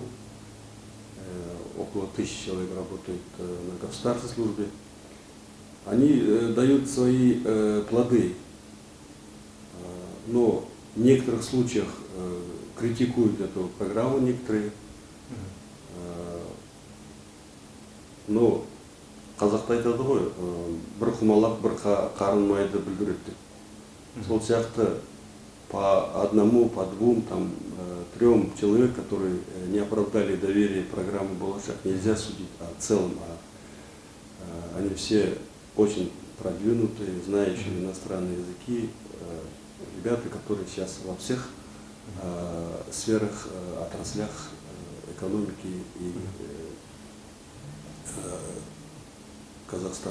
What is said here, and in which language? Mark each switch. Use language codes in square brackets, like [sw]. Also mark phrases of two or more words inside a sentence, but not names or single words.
[ru] Около 1000 человек работает на государственной службе. Они дают свои плоды, но в некоторых случаях критикуют эту программу некоторые. [kk] Но қазақта айтады ғой, бір құмалақ бір қарын майды бүлдіреді деп. Сол сияқты [ru] по одному, по двум, там, 3 человек, которые не оправдали доверие программы «Балашах», нельзя судить о целом. Они все очень продвинутые, знающие иностранные языки, ребята, которые сейчас во всех сферах, отраслях экономики и Казахстана.